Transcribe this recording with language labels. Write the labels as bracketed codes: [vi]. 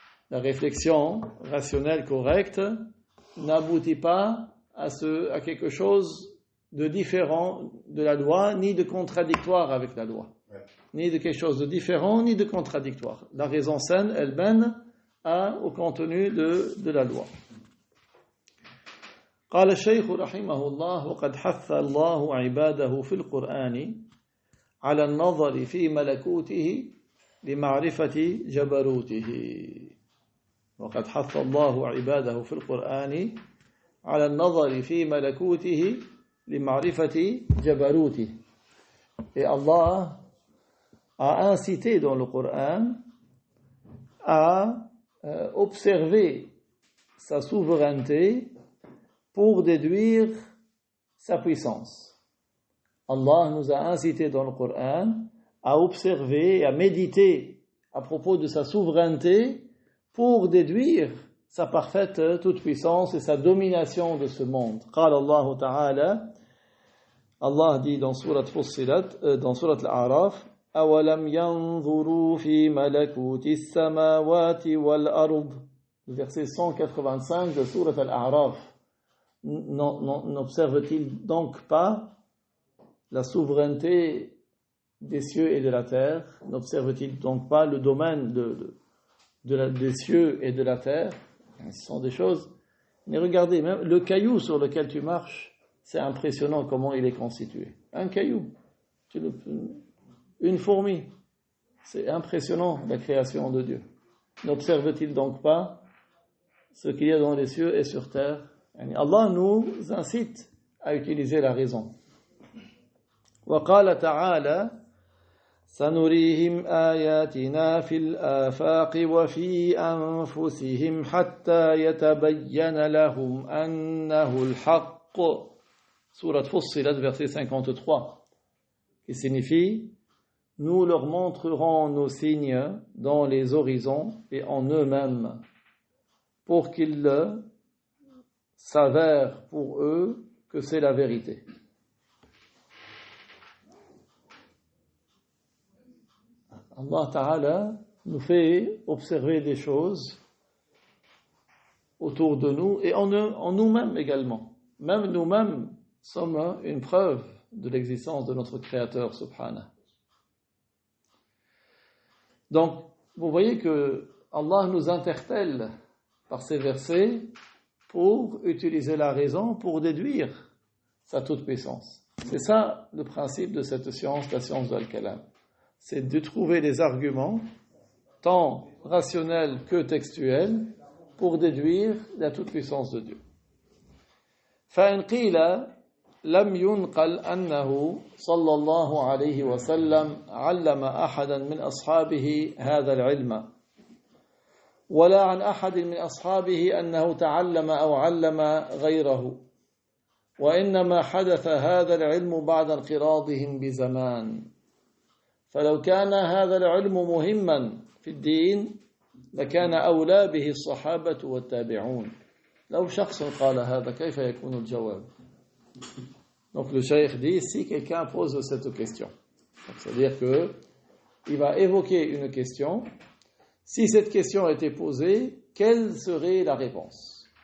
[fr] La réflexion rationnelle correcte n'aboutit pas à quelque chose de différent de la loi, ni de contradictoire avec la loi. Ni de quelque chose de différent, ni de contradictoire. La raison saine, elle mène au contenu de la loi. [ar] قال الشيخ رحمه الله وقد حث الله عباده في القرآن على النظر في ملكوته لمعرفة جبروته. وقد حث الله عباده في القرآن على النظر في ملكوته لمعرفة جبروته. [fr] Et Allah a incité dans le Coran à observer sa souveraineté pour déduire sa puissance. Allah nous a incité dans le Coran à observer et à méditer à propos de sa souveraineté pour déduire sa parfaite toute-puissance et sa domination de ce monde. [ar] قال الله تعالى, [fr] Allah dit dans Surat Fussilat, dans Surat Al-A'raf, [ar] أَوَلَمْ يَنْظُرُوا فِي مَلَكُوتِ السَّمَاوَاتِ وَالْأَرْضِ. [fr] Verset 185 de Surat Al-A'raf. N'observe-t-il donc pas la souveraineté des cieux et de la terre, n'observe-t-il donc pas le domaine des cieux et de la terre? Ce sont des choses. Mais regardez, même le caillou sur lequel tu marches, c'est impressionnant comment il est constitué. Un caillou, une fourmi, c'est impressionnant la création de Dieu. N'observe-t-il donc pas ce qu'il y a dans les cieux et sur terre? Allah nous incite à utiliser la raison. [ar] وقال تعالى سنريهم آياتنا في الآفاق وفي أنفسهم حتى يتبين لهم أنه الحق. [fr] Sourate Fussilat, verset 53, qui signifie: nous leur montrerons nos signes dans les horizons et en eux-mêmes, pour qu'ils s'avèrent pour eux que c'est la vérité. Allah Ta'ala nous fait observer des choses autour de nous et en nous-mêmes également. Même nous-mêmes sommes une preuve de l'existence de notre Créateur Subhanahu. Donc, vous voyez que Allah nous interpelle par ces versets pour utiliser la raison, pour déduire sa toute-puissance. C'est ça le principe de cette science, la science de Al-Kalam. C'est de trouver des arguments, tant rationnels que textuels, pour déduire la toute-puissance de Dieu. [ar] فإن قيل لم ينقل أنه صلى الله عليه وسلم علم أحدا من أصحابه هذا العلم ولا عن أحد من أصحابه أنه تعلم أو علم غيره وإنما حدث هذا العلم بعد انقراضهم بزمان فلو كان هذا العلم مهما في الدين لكان أولى به الصحابة والتابعون لو شخص قال هذا كيف يكون الجواب. [fr] Donc le cheikh dit, si quelqu'un pose cette question, c'est-à-dire que il va évoquer une question, si cette question était posée, quelle serait la réponse?